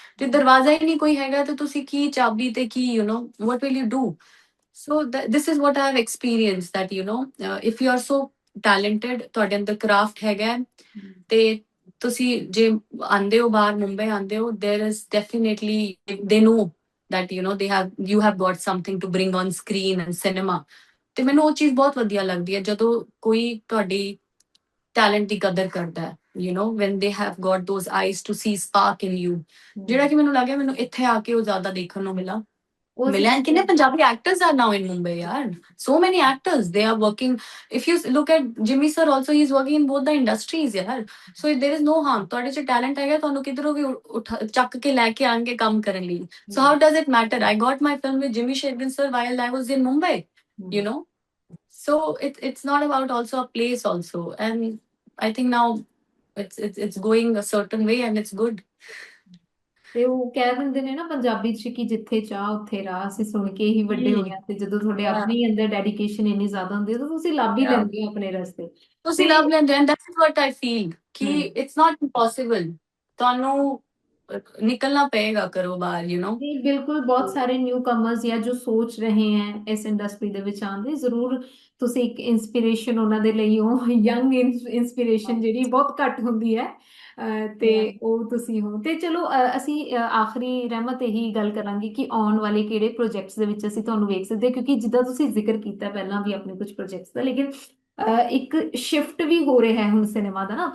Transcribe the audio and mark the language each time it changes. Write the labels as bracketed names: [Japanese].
[Punjabi] ਤੇ ਦਰਵਾਜ਼ਾ ਹੀ ਨਹੀਂ ਕੋਈ ਹੈਗਾ, ਤੇ ਤੁਸੀਂ ਕੀ ਚਾਬੀ ਤੇ ਕੀ, [English] what will you do? So this is what I have experienced, that if you are so talented, [Punjabi] ਤੁਹਾਡੇ ਅੰਦਰ ਕਰਾਫਟ ਹੈਗਾ, ਤੇ ਤੁਸੀਂ ਜੇ ਆਂਦੇ ਹੋ [English] ਬਾਹਰ, ਮੁੰਬਈ ਆਂਦੇ ਹੋ, there is definitely, they know that you have got something to bring on screen and cinema। [Punjabi] ਤੇ ਮੈਨੂੰ ਉਹ ਚੀਜ਼ ਬਹੁਤ ਵਧੀਆ ਲੱਗਦੀ ਹੈ, ਜਦੋਂ ਕੋਈ ਤੁਹਾਡੀ ਟੈਲੈਂਟ ਦੀ ਕਦਰ ਕਰਦਾ ਹੈ, [English] when they have got those eyes to see spark in you, [Punjabi] ਜਿਹੜਾ ਕਿ ਮੈਨੂੰ ਲੱਗਿਆ ਮੈਨੂੰ ਇੱਥੇ ਆ ਕੇ ਉਹ ਜ਼ਿਆਦਾ ਦੇਖਣ ਨੂੰ ਮਿਲਿਆ। [English] And [Punjabi] ਕਿੰਨੇ Punjabi [English] actors are now in Mumbai, yaar. So many actors, they are working. If you look at Jimmy sir also, he's working in both the industries, yaar. So there is no harm. [Punjabi] ਤੁਹਾਡੇ 'ਚ talent ਹੈਗਾ, ਤੁਹਾਨੂੰ ਕਿਧਰੋਂ ਵੀ ਚੱਕ ਕੇ ਲੈ ਕੇ ਆਣਗੇ ਕੰਮ ਕਰਨ ਲਈ। [English] So how does it matter? I got my film with Jimmy Shergin sir while I was in Mumbai, you know. So it's not about also a place also, and I think now it's going a certain way and it's good. [Punjabi] ਤੇ ਉਹ ਕਹਿ ਦਿੰਦੇ ਨੇ ਨਾ ਪੰਜਾਬੀ ਚ, ਕਿ ਜਿੱਥੇ ਚਾਹ ਉੱਥੇ ਰਾਹ। ਅਸੀਂ ਸੁਣ ਕੇ ਹੀ ਵੱਡੇ ਹੋਏ ਆ, ਤੇ ਜਦੋਂ ਤੁਹਾਡੇ [English] Yeah. [Punjabi] ਆਪਣੇ ਅੰਦਰ ਡੈਡੀਕੇਸ਼ਨ ਇੰਨੀ ਜ਼ਿਆਦਾ ਹੁੰਦੀ ਹੈ, ਤਾਂ ਤੁਸੀਂ ਲੱਭ ਹੀ [English] Yeah. [Punjabi] ਲੈਂਦੇ ਹੋ ਆਪਣੇ ਰਸਤੇ। ਤੁਸੀਂ ਤੇ ਲੱਭ ਲੈਂਦੇ, [English] and that is what I feel, [Punjabi] ਕਿ [English] it's not impossible, [Punjabi] ਤੁਹਾਨੂੰ ਨਿਕਲਣਾ ਪਏਗਾ ਘਰੋਂ ਬਾਹਰ, ਜੀ ਬਿਲकुल, ਬਹੁਤ ਸਾਰੇ ਨਿਊ ਕਮਰਸ ਜਾਂ ਜੋ ਸੋਚ ਰਹੇ ਹੈ ਇਸ ਇੰਡਸਟਰੀ ਦੇ ਵਿੱਚ ਆਉਣ ਦੀ, ਜ਼ਰੂਰ ਤੁਸੀਂ ਇੱਕ ਇੰਸਪੀਰੇਸ਼ਨ ਉਹਨਾਂ ਦੇ ਲਈ ਹੋ। ਯੰਗ ਇੰਸਪੀਰੇਸ਼ਨ ਜਿਹੜੀ ਬਹੁਤ ਘੱਟ ਹੁੰਦੀ ਹੈ, ਤੇ [English] Yeah. [Punjabi] ਉਹ ਤੁਸੀਂ ਹੋ। ਤੇ ਚਲੋ, ਅਸੀਂ ਆਖਰੀ ਰਹਿਮਤ ਇਹੀ ਗੱਲ ਕਰਾਂਗੇ ਕਿ ਆਉਣ ਵਾਲੇ ਕਿਹੜੇ ਪ੍ਰੋਜੈਕਟਸ ਦੇ ਵਿੱਚ ਅਸੀਂ ਤੁਹਾਨੂੰ ਵੇਖ ਸਕਦੇ ਹਾਂ, ਕਿਉਂਕਿ ਜਿੱਦਾਂ ਤੁਸੀਂ ਜ਼ਿਕਰ ਕੀਤਾ ਪਹਿਲਾਂ ਵੀ ਆਪਣੇ ਕੁਝ ਪ੍ਰੋਜੈਕਟਸ ਦਾ, ਲੇਕਿਨ ਇੱਕ ਸ਼ਿਫਟ ਵੀ ਹੋ ਰਿਹਾ ਹੈ ਹੁਣ ਸਿਨੇਮਾ ਦਾ ਨਾ।